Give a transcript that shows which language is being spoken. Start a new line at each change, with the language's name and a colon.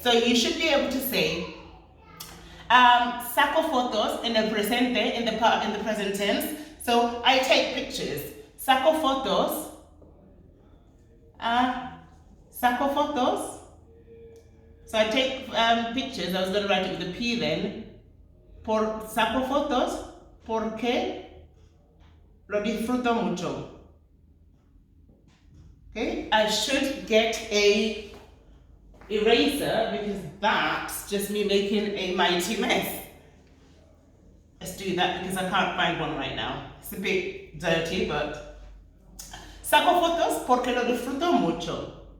English: So you should be able to say
Spanish: saco fotos
English: in the presente, in the present tense. So I take pictures.
Spanish: Saco fotos. Saco fotos.
English: So I take pictures. I was going to write it with a P then.
Spanish: Saco fotos porque lo disfruto mucho.
English: Okay, I should get a eraser because that's just me making a mighty mess. Let's do that because I can't find one right now. It's a bit dirty, but
Spanish: saco fotos porque lo disfruto mucho.